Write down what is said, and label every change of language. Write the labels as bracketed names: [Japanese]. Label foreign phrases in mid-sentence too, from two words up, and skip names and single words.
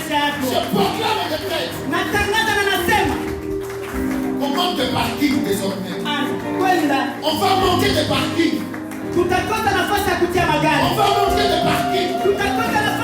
[Swahili] yako. [French] Je proclame et décrète. [Swahili] Natangaza na nasema. [French] On manque de parking désormais. [Swahili] Kwenda. [French] On va manquer de parking. [Swahili] Tutakosa nafasi ya kutia magari. [French] On va manquer de parking. [Swahili] Tutakosa